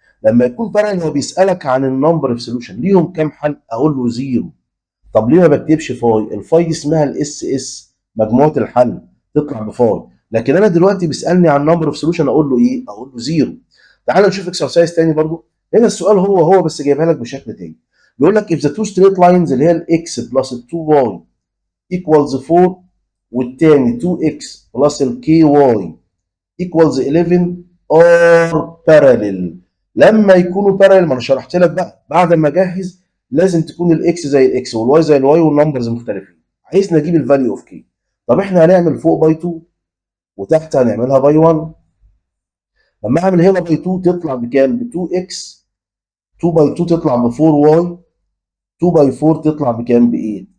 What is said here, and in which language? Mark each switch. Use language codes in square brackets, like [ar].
[ar] لما يكون بارالل هو بيسالك عن النمبر اوف سوليوشن ليهم كام حل، اقول له زيرو. طب ليه ما بكتبش فاي؟ الفاي دي اسمها الاس اس، مجموعه الحل تطلع بفاي. لكن انا دلوقتي بيسالني عن نمبر اوف سوليوشن اقول له ايه؟ اقول له زيرو. تعال نشوف اكسرسايز تاني برضو. هنا السؤال هو بس جايبها لك بشكل تاني. بيقول لك [en] if the two straight lines [ar] اللي هي الاكس بلس ال 2y equals 4، والتاني 2x بلس ال ky equals 11 [en] are parallel. [ar] لما يكونوا parallel ما انا شرحت لك بقى بعد ما اجهز لازم تكون الاكس زي الاكس والواي زي الواي والنمبرز مختلفين. عايز نجيب الفاليو اوف كي. طب احنا هنعمل فوق باي 2 وتحت هنعملها باي 1. لما اعمل هنا باي 2 تطلع بكام؟ ب 2x، 2 باي 2 تطلع ب 4y، 2 باي 4 تطلع بكام؟ ب 8.